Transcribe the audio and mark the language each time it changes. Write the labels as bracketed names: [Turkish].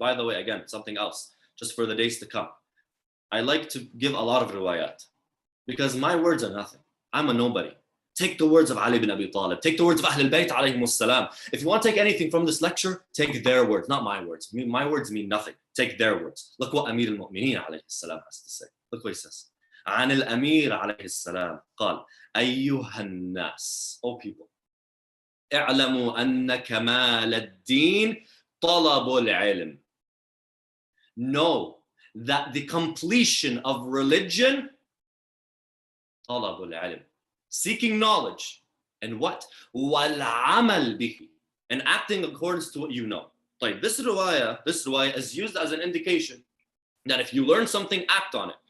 [English] And by the way, again, something else, just for the days to come. I like to give a lot of riwayat because my words are nothing. I'm a nobody. Take the words of Ali bin Abi Talib. Take the words of Ahl al-Bayt alayhimus salam. If you want to take anything from this lecture, take their words, not my words. My words mean nothing. Take their words. Look what Amir al-Mu'mineen alayhi salam has to say. Look what he says. [Arabic] عن الأمير عليه السلام قال أيها الناس, [English] O people, [Arabic] اعلموا أن كمال الدين طلب العلم. [English] Know that the completion of religion, [Arabic] طلب العلم, [English] seeking knowledge, and what? [Arabic] وَالْعَمَلْ بِهِ, [English] and acting according to what you know. Like this riwayah is used as an indication that if you learn something, act on it.